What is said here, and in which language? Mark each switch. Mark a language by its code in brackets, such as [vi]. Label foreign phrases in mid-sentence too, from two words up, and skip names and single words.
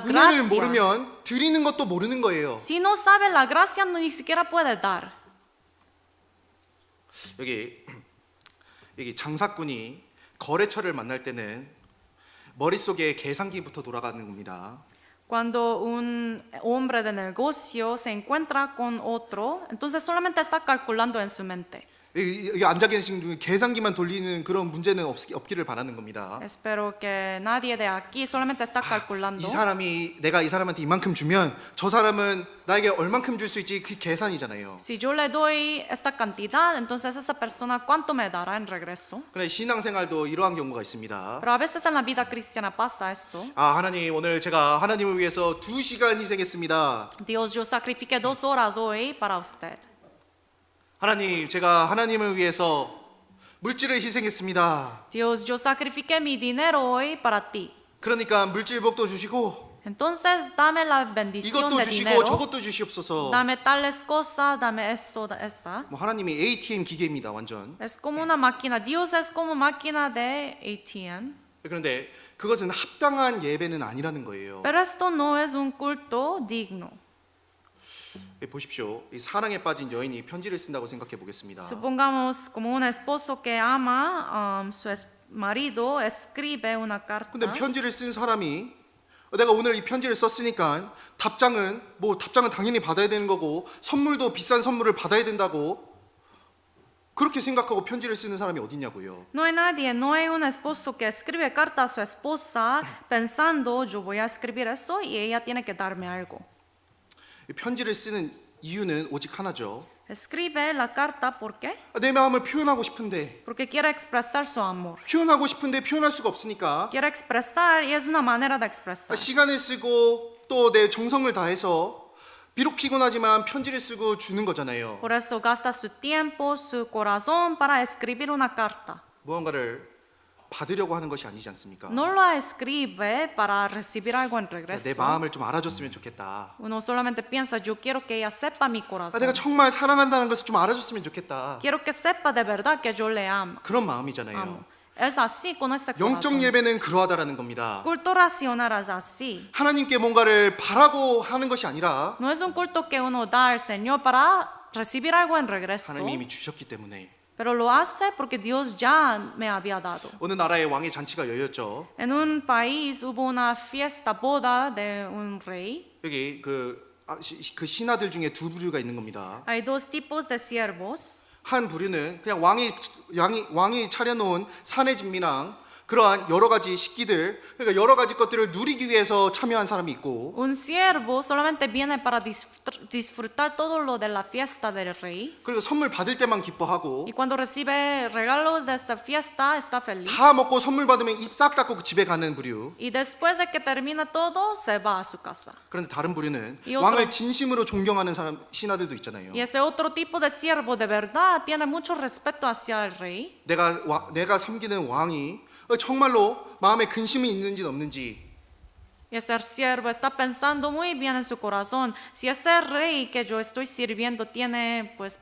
[ko] 은혜를 [es] gracia. [ko] 모르면 드리는 것도 모르는 거예요. [es] Si no sabe la gracia, no ni siquiera puede dar. [ko] 여기 장사꾼이 거래처를 만날 때는 머릿속에 계산기부터 돌아가는 겁니다. [es] Cuando un hombre de negocio se encuentra con otro, entonces solamente está calculando en su mente. [ko] 여기 앉아 계신 중에 계산기만 돌리는 그런 문제는 없기를 바라는 겁니다. [es] Espero que nadie de aquí solamente está calculando. [ko] 내가 이 사람한테 이만큼 주면 저 사람은 나에게 얼만큼 줄 수 있지 그 계산이잖아요. [es] Si yo le doy esta cantidad, entonces esa persona cuánto me dará en regreso. [ko] 그런데 신앙생활도 이러한 경우가 있습니다. [es] Pero a veces en la vida cristiana pasa esto. [ko] 하나님 오늘 제가 하나님을 위해서 2시간 희생했습니다. [es] Dios, yo sacrifiqué 2 horas hoy para usted. [ko] 하나님 제가 하나님을 위해서 물질을 희생했습니다. [es] Dios, yo sacrifiqué mi dinero hoy para ti. [ko] 그러니까 물질복도 주시고 [es] Entonces dame la bendición [ko] 이것도 [es] de [ko] 주시고 [es] dinero. [ko] 저것도 주시옵소서. [es] Dame tales cosas, dame eso, esa. [ko] 뭐 하나님이 ATM 기계입니다, 완전. [es] Es como una máquina. Dios es como máquina de ATM. [ko] 그런데 그것은 합당한 예배는 아니라는 거예요. [es] Pero esto no es un culto digno. [ko] 보십시오. 이 사랑에 빠진 여인이 편지를 쓴다고 생각해 보겠습니다. [es] Supongamos como un esposo que ama su marido escribe una carta. [ko] 근데 편지를 쓴 사람이 내가 오늘 이 편지를 썼으니까 답장은 당연히 받아야 되는 거고 선물도 비싼 선물을 받아야 된다고 그렇게 생각하고 편지를 쓰는 사람이 어딨냐고요. [es] No hay nadie, no hay un esposo que escribe carta a su esposa pensando yo voy a escribir eso y ella tiene que darme algo. [ko] 이 편지를 쓰는 이유는 오직 하나죠. [es] Escribe la carta ¿por qué? [ko] 내 마음을 표현하고 싶은데 [es] Porque quiere expresar su amor. [ko] 표현하고 싶은데 표현할 수가 없으니까 [es] Quiere expresar y es una manera de expresar. [ko] 시간을 쓰고 또 내 정성을 다해서 비록 피곤하지만 편지를 쓰고 주는 거잖아요. [es] Por eso gasta su tiempo, su corazón para escribir una carta. [ko] 무언가를 받으려고 하는 것이 아니지 않습니까? [es] no lo escribe para recibir algo en [ko] 내 [es] regreso. [ko] 마음을 좀 알아줬으면 좋겠다. [es] Uno solamente piensa, yo quiero que ella sepa mi [ko] 내가 [es] corazón. [ko] 정말 사랑한다는 것을 좀 알아줬으면 좋겠다. [es] Quiero que sepa de verdad que yo le amo. [ko] 그런 마음이잖아요. [es] amo. Es así con ese [ko] 영적 [es] corazón. [ko] 예배는 그러하다라는 겁니다. [es] Culto racional es así. [ko] 하나님께 뭔가를 바라고 하는 것이 아니라 [es] No es un culto que uno da al Señor para recibir algo en regreso, [ko] 하나님이 이미 주셨기 때문에. [es] pero lo hace porque Dios ya me había dado. [ko] 어느 나라의 왕의 잔치가 열렸죠. [es] En un país hubo una fiesta boda de un rey. [ko] 여기 그 신하들 중에 두 부류가 있는 겁니다. [es] Hay dos tipos de siervos. [ko] 한 부류는 그냥 왕이 차려놓은 산의 진미랑 그러한 여러 가지 식기들, 그러니까 여러 가지 것들을 누리기 위해서 참여한 사람이 있고, [es] Un siervo solamente viene para disfrutar todo lo de la fiesta del rey. [ko] 그리고 선물 받을 때만 기뻐하고, [es] Y cuando recibe regalos de esta fiesta, está feliz. [ko] 다 먹고 선물 받으면 입 싹 닫고 집에 가는 부류. [es] Y después de que termina todo, se va a su casa. [ko] 그런데 다른 부류는 [es] 이 otro- [ko] 왕을 진심으로 존경하는 사람 신하들도 있잖아요. [es] Y ese otro tipo de siervo de verdad tiene mucho respeto hacia el rey. [ko] 내가 섬기는 왕이 정말로 마음에 근심이 있는지 없는지, [es] Y ese siervo está pensando muy bien en su corazón si ese rey que yo estoy sirviendo tiene pues